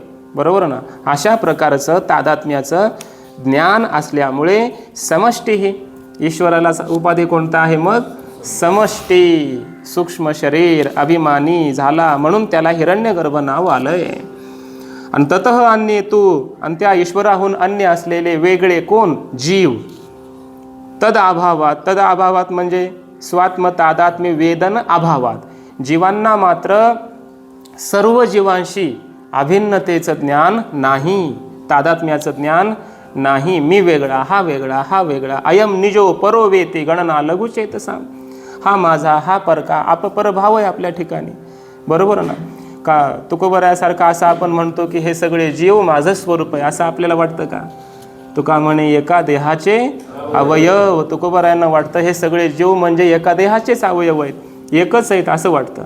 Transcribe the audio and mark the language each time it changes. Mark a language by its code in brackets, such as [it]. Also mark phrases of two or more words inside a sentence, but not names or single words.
[mr] बरोबर ना? अशा प्रकारचं तादात्म्याचं ज्ञान असल्यामुळे समष्टी ही ईश्वराला उपाधी कोणता आहे? मग समष्टी. सूक्ष्म शरीर अभिमानी झाला म्हणून त्याला हिरण्यगर्भ नाव आलंय. आणि [sa] ततः अन्ये तू, [mr] आणि त्या ईश्वराहून अन्य असलेले वेगळे कोण? जीव. [sa] तद अभावात म्हणजे स्वात्म तादात्म्य वेदन अभावात. [mr] जीवांना मात्र सर्व जीवांशी अभिन्नतेचं ज्ञान नाही, तादात्म्याचं ज्ञान नाही. मी वेगळा, हा वेगळा, हा वेगळा. [sa] अयम निजो परो वेती गणना लघुचेतसा. [mr] हा माझा, हा परका, अपरभाव आहे आपल्या ठिकाणी. बरोबर ना? का तुकोबरायासारखा असं आपण म्हणतो की हे सगळे जीव माझं स्वरूप आहे असं आपल्याला वाटतं का? तुका म्हणे एका देहाचे अवयव. तुकोबरायांना वाटतं हे सगळे जीव म्हणजे एका देहाचेच अवयव आहेत, एकच आहेत असं वाटतं.